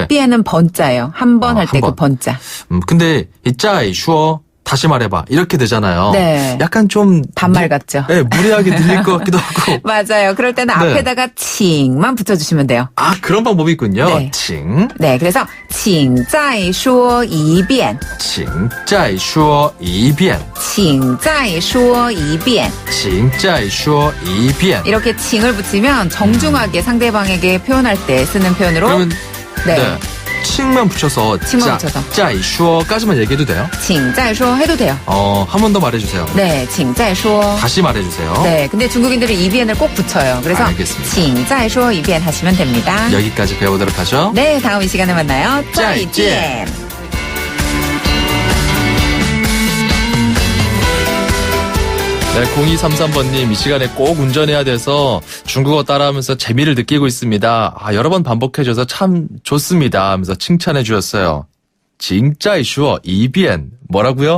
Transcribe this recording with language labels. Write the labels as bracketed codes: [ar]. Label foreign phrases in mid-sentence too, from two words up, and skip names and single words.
[ko] 비엔은 번자예요. 한 번 할 때 그 번자. 근데 이 [zh] 再说 [ko] 다시 말해봐 이렇게 되잖아요. 네. 약간 좀 반말 같죠? 네, 무리하게 들릴 것 같기도 하고. 맞아요. 그럴 때는 네. 앞에다가 칭만 붙여주시면 돼요. 아, 그런 방법이 있군요. 네. 칭. 네, 그래서 [zh] 请再说一遍请再说一遍请再说一遍请再说一遍 [ko] 이렇게 칭을 붙이면 정중하게 상대방에게 표현할 때 쓰는 표현으로 그러면 네. 칭만 붙여서 칭만 붙여서. [zh] 再说 [ko] 까지만 얘기해도 돼요? [zh] 请再说 [ko] 해도 돼요. 한 번 더 말해주세요. 네, [zh] 请再说 [ko] 다시 말해주세요. 네, 근데 중국인들은 이비엔을 꼭 붙여요. 그래서 알겠습니다. [zh] 请再说一遍 [ko] 하시면 됩니다. 여기까지 배워보도록 하죠. 네, 다음 이 시간에 만나요. [zh] 再见. 再见. [ko] 네, 0233번님 이 시간에 꼭 운전해야 돼서 중국어 따라하면서 재미를 느끼고 있습니다. 여러 번 반복해줘서 참 좋습니다 하면서 칭찬해 주셨어요. 진짜 [zh] 说一遍 [ko] 뭐라고요?